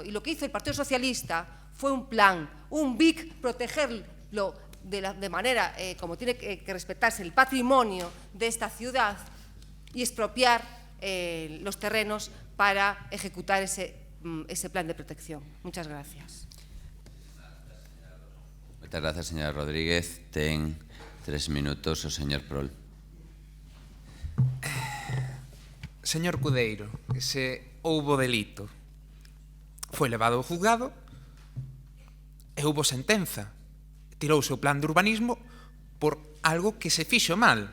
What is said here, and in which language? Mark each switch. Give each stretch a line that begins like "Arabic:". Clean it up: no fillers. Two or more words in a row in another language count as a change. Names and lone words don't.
Spanish: Y lo que hizo el Partido Socialista fue un plan, un BIC, protegerlo de manera como tiene que respetarse el patrimonio de esta ciudad y expropiar los terrenos para ejecutar ese plan de protección. Muchas gracias. Muchas gracias, señora Rodríguez.
Galician: Ten 3 minutos o señor Prol. Señor Cudeiro, se houbo delito, foi levado ao juzgado e houbo sentenza. Tirouse o plan de urbanismo por algo que se fixo mal.